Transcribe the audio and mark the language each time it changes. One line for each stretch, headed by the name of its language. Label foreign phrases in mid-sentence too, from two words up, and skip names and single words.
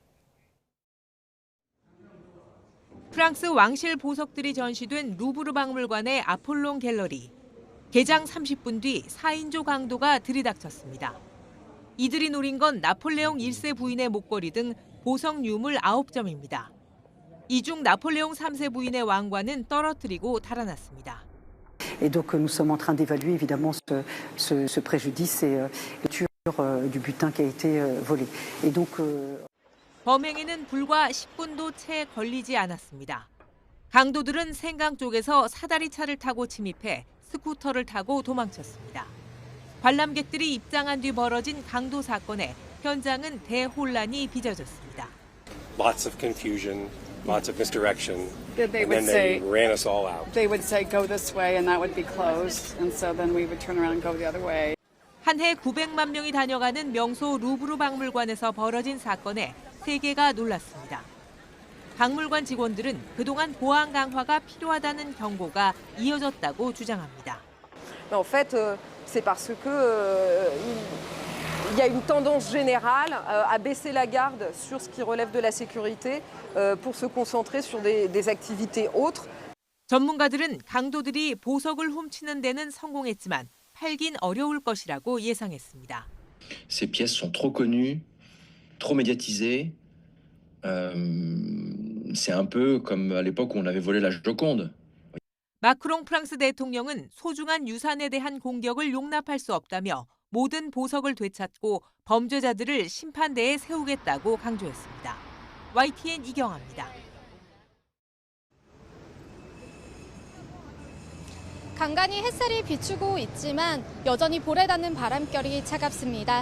Korean: 프랑스 왕실 보석들이 전시된 루브르 박물관의 아폴론 갤러리. 개장 30분 뒤 4인조 강도가 들이닥쳤습니다. 이들이 노린 건 나폴레옹 1세 부인의 목걸이 등 보석 유물 9점입니다. 이 중 나폴레옹 3세 부인의 왕관은 떨어뜨리고 달아났습니다.
French: Et donc nous sommes en train d'évaluer évidemment ce préjudice et du butin qui a été volé. Et donc
Korean: 범행에는 불과 10분도 채 걸리지 않았습니다. 강도들은 생강 쪽에서 사다리차를 타고 침입해 스쿠터를 타고 도망쳤습니다. 관람객들이 입장한 뒤 벌어진 강도 사건에 현장은 대혼란이 빚어졌습니다.
English: Lots of confusion, lots of misdirection, They and would then they say ran us all out. they would say go this way and that would be closed, and so then we would turn around and go the other way.
Korean: 한 해 900만 명이 다녀가는 명소 루브르 박물관에서 벌어진 사건에 세계가 놀랐습니다. 박물관 직원들은 그동안 보안 강화가 필요하다는 경고가 이어졌다고 주장합니다.
French: En fait, c'est parce que il y a une tendance générale à baisser la garde sur ce qui relève de la sécurité pour se concentrer sur des activités autres.
Korean: 전문가들은 강도들이 보석을 훔치는 데는 성공했지만 팔긴 어려울 것이라고 예상했습니다.
French: Ces pièces sont trop connues, trop médiatisées. C'est un peu comme à l'époque où on avait volé la Joconde.
Korean: 마크롱 프랑스 대통령은 소중한 유산에 대한 공격을 용납할 수 없다며 모든 보석을 되찾고 범죄자들을 심판대에 세우겠다고 강조했습니다. YTN 이경아입니다. 간간히 햇살이 비추고 있지만 여전히 볼에 닿는 바람결이 차갑습니다.